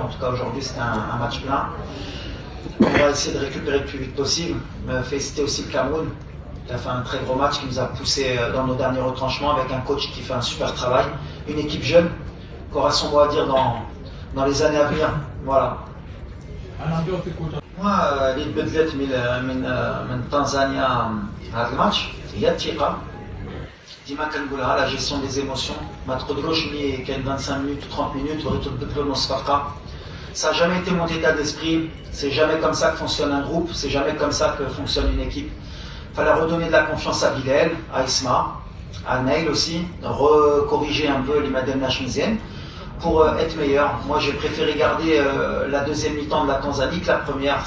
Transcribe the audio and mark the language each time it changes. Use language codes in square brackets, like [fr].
[fr] En tout cas, aujourd'hui, c'était un match plein. On va essayer de récupérer le plus vite possible. Féliciter aussi le Cameroun. Il a fait un très gros match qui nous a poussé dans nos derniers retranchements avec un coach qui fait un super travail, une équipe jeune qui aura son mot à dire dans les années à venir. Voilà. [ar] Moi, اللي تبدلت من تنزانيا هذا الماتش هي الثقة. ديما كنقولها [fr] la gestion des émotions. [ar] ما تقدروش ملي كاين [fr] 25 minutes ou 30 minutes [ar] بغيتو تبدلوا نص فرقة. [fr] Ça n'a jamais été mon état d'esprit. C'est jamais comme ça que fonctionne un groupe. C'est jamais comme ça que fonctionne une équipe. Il fallait redonner de la confiance à Bilal, à Isma, à Nail aussi, corriger un peu les Madame Nachmizienne pour être meilleur. Moi j'ai préféré garder la deuxième mi-temps de la Tanzanie que la première.